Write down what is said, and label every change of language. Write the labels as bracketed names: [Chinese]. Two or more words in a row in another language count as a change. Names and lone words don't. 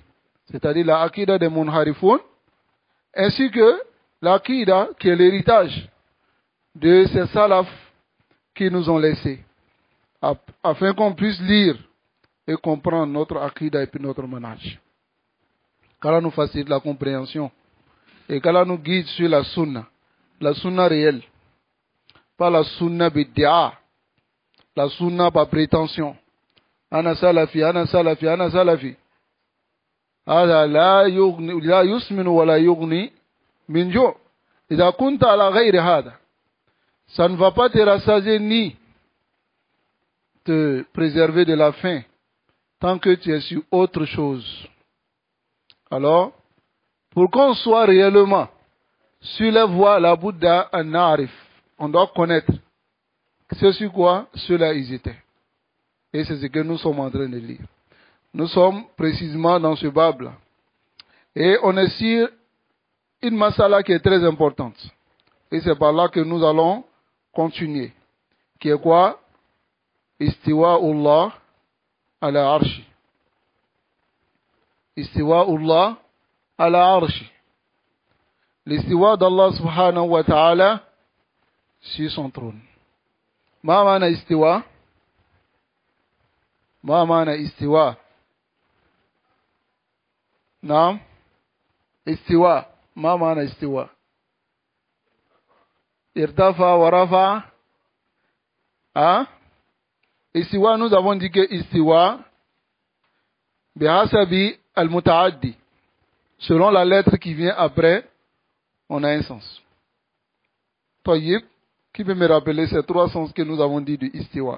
[French] C'est-à-dire la aqidah des Munharifoun, ainsi que l'aqidah qui est l'héritage de ces salafs qui nous ont laissés, afin qu'on puisse lire et comprendre notre aqidah et puis notre manhaj. Qu'Allah nous facilite la compréhension et qu'Allah nous guide sur la sunna réelle, pas la [Arabic] سنة بدعة, [French] la sunna par prétention. [Arabic] أنا سلفي، أنا سلفي، أنا سلفي. هذا لا يسمن ولا يغني من جوع. إذا كنت على غير هذا, [French] ça ne va pas te rassasier ni te préserver de la faim tant que tu es sur autre chose. Alors, pour qu'on soit réellement sur les voies, la Bouddha en Arif, on doit connaître ce sur quoi ceux-là ils étaient. Et c'est ce que nous sommes en train de lire. Nous sommes précisément dans ce bab-là. Et on est sur une masala qui est très importante. Et c'est par là que nous allons continuer. Qui est quoi? [Arabic] استواء الله على العرش. استواء الله على العرش. [French] L'istiwa d'Allah [Arabic] سبحانه وتعالى [French] sur son trône. [Arabic] ما معنى استواء؟ ما معنى استواء? نعم. استواء. ما معنى استواء؟ ارتفع ورفع. [French] Hein? Istiwa, nous avons dit que istiwa, [Arabic] بحسب المتعدي. [French] Selon la lettre qui vient après, on a un sens. Tayyib, qui peut me rappeler ces trois sens que nous avons dit du istiwa?